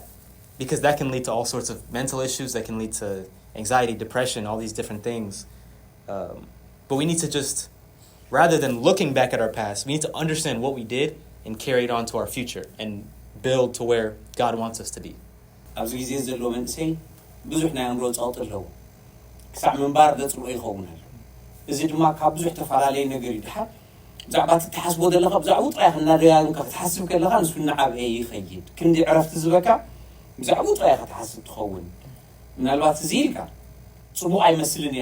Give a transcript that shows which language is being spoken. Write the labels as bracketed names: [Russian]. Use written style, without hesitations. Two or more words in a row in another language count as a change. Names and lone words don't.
[English] Because that can lead to all sorts of mental issues. That can lead to anxiety, depression, all these different things. But we need to just, rather than looking back at our past, we need to understand what we did and carry it on to our future and build to where God wants us to be. [Tigrinya] ኣብዚ ግዜ ዘሎ መንእሰይ ብዙሕ ናይ ኣእምሮ ጸቕጢ ኣለዎ ክሳዕ ምንባር ዘጽልኦ ይኸውን ኣሎ እዚ ድማ ካብ ብዙሕ ተፈላለየ ነገር ይድሓር ብዛዕባ እትሓስቦ ዘለኻ ብዛዕባ ጥራይ እናደጋግምካ ክትሓስብ ከለኻ ንሱ እናዓበየ ይኸይድ ክንዲ ዕረፍቲ ዝበካ ብዛዕባ ጥራይ ክትሓስብ ትኸውን ምናልባት እዚ ኢልካ ጽቡቕ ኣይመስልን እየ